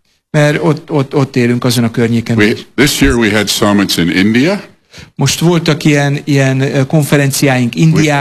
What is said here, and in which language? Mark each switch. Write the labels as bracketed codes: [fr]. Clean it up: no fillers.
[hu] Mert ott élünk, azon a környéken. [en] This year we had summits in India. [hu] Most voltak ilyen konferenciáink Indiában.